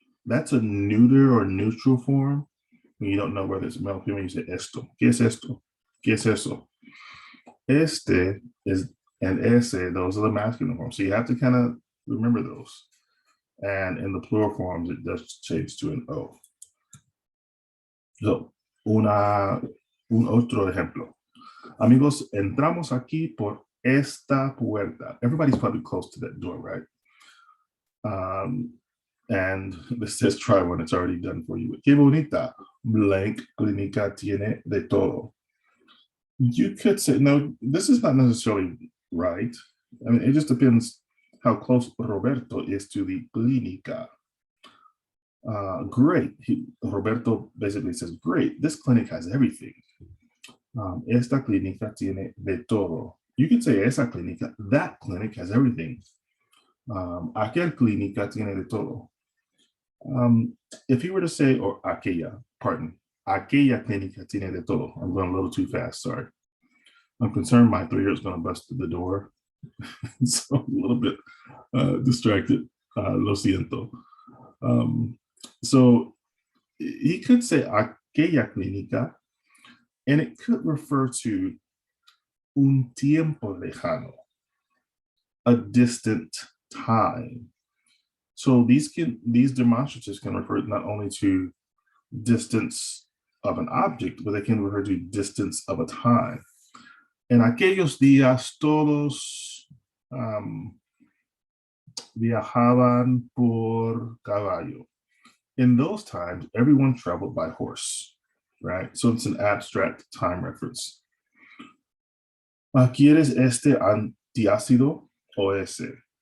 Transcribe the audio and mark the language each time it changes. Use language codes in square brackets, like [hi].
[en] That's a neuter or neutral form. When you don't know whether it's male or female, you say esto. [es] ¿Qué es esto? ¿Qué es eso? [en] Este is and ese, those are the masculine forms. So you have to kind of remember those. And in the plural forms, it does change to an O. [es] So, un otro ejemplo. Amigos, entramos aquí por esta puerta. [en] Everybody's probably close to that door, right? And this says try when it's already done for you. [es] Qué bonita. Blank clínica tiene de todo. [en] You could say, no, this is not necessarily right. I mean, it just depends how close Roberto is to the clínica. Great. Roberto basically says, great, this clinic has everything. [es] Esta clínica tiene de todo. [en] You could say, [es] esa clínica, [en] that clinic has everything. [es] Aquel clínica tiene de todo. [en] If you were to say, or [es] aquella clínica tiene de todo. [en] I'm going a little too fast, sorry. I'm concerned my 3-year-old is going to bust the door. So I'm a little bit distracted. [es] Lo siento. [en] So he could say [es] aquella clínica, [en] and it could refer to [es] un tiempo lejano, [en] a distant time. So these demonstratives can refer not only to distance of an object, but they can refer to distance of a time. [es] En aquellos días todos viajaban por caballo. [en] In those times, everyone traveled by horse, right? So it's an abstract time reference. [es] ¿Quieres este antiácido o ese?